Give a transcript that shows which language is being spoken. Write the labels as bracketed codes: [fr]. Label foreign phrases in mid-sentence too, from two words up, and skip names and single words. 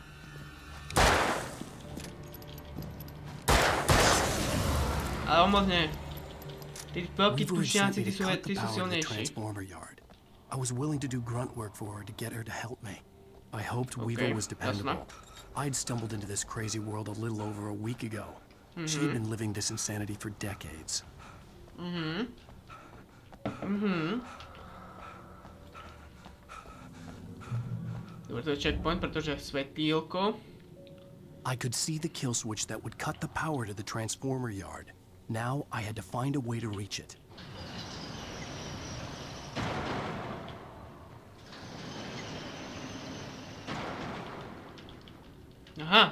[sk] Ale moc nie. Tí veľkí tučňáci, tí sú silnejší. [en] I was willing to do grunt work for her to get her to help me. I hoped Weaver was dependable. I'd stumbled into this crazy world a little over a week ago. She'd been living this insanity for decades. [sk] Dobre, to je checkpoint, pretože svetílko. [en] I could see the kill switch that would cut the power to the transformer yard. Now I had to find a way to reach it. [sk] Aha.